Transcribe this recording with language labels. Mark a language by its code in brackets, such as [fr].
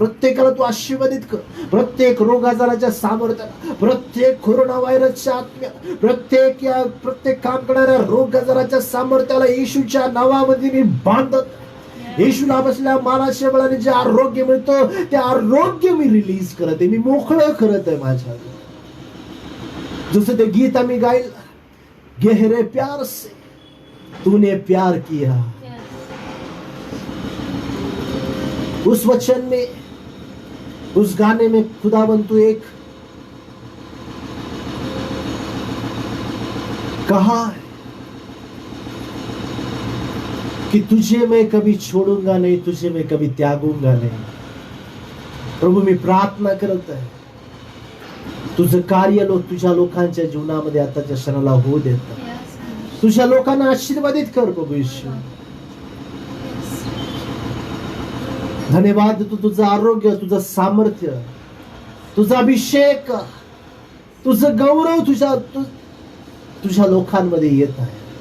[mr] प्रत्येकाला तू आशीर्वादित कर. प्रत्येक रोग आजाराच्या सामर्थ्याला, प्रत्येक कोरोना व्हायरसच्या आत्म्या, प्रत्येक काम करणाऱ्या रोग आजाराच्या सामर्थ्याला येशूच्या नावामध्ये मी बांधत, येशूला बसल्या माराच्या बळाने जे आरोग्य मिळतं ते आरोग्य मी रिलीज करत आहे, मी मोकळं करत आहे माझ्या. जसं ते गीत आम्ही गाईल, [hi] गहरे प्यार से तूने प्यार किया, उस वचन में, उस गाने में खुदाबंद तू एक कहा है कि तुझे मैं कभी छोड़ूंगा नहीं, तुझे मैं कभी त्यागूंगा नहीं. [mr] प्रभू मी प्रार्थना करत आहे तुझं कार्य तुझ्या लोकांच्या जीवनामध्ये आताच्या क्षणाला होऊ देत. तुझ्या लोकांना आशीर्वादित कर प्रभू येशू. धन्यवाद तू तुझं आरोग्य, तुझं सामर्थ्य, तुझा अभिषेक, तुझं गौरव तुझ्या लोकांमध्ये येत आहे.